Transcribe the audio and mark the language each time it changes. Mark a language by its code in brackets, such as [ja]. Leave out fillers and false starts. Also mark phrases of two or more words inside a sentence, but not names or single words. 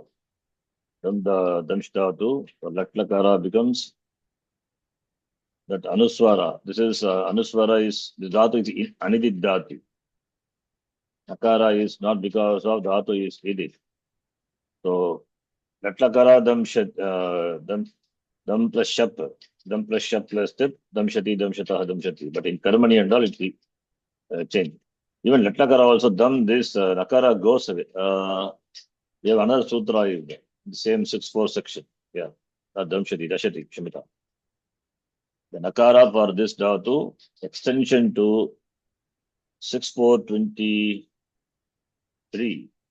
[en] Then the Damsh Dhatu, the Latlakara becomes that Anuswara. This is Anuswara is the Dhatu is Anidit Dhatu. Nakara is not because of Dhatu is Idit. So Latlakara Dam plus Shap. Dam plus Shap plus Tip. [sa] Dam Shati, Dam Shata, Dam Shati. [en] But in Karmani and all it will change. Even Latlakara also Dam, this Nakara goes away. We have another sutra in the same 6-4 section. [sa] Yeah. Dam Shati, Dashati, Shamita. [en] The Nakara for this Dhatu, extension to 6423.